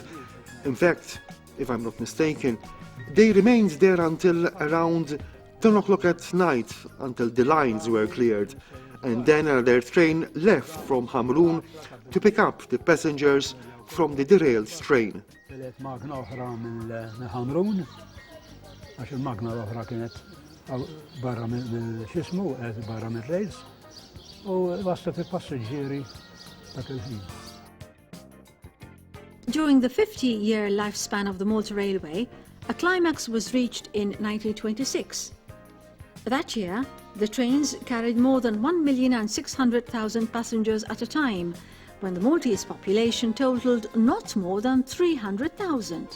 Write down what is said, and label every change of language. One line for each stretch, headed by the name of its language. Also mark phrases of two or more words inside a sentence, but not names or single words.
English: In fact, if I'm not mistaken, they remained there until around 10 o'clock at night, until the lines were cleared, and then another train left from Hamrun to pick up the passengers from the derailed train.
Maltese: Magna oħra mill-Hamrun, għax il-magna l-oħra kienet barra mill-xismu, barra mill-rejls, u waslet il-passiġġieri dak il-ħin.
English: During the 50-year lifespan of the Malta Railway, a climax was reached in 1926. That year, the trains carried more than 1,600,000 passengers at a time, when the Maltese population totaled not more than 300,000.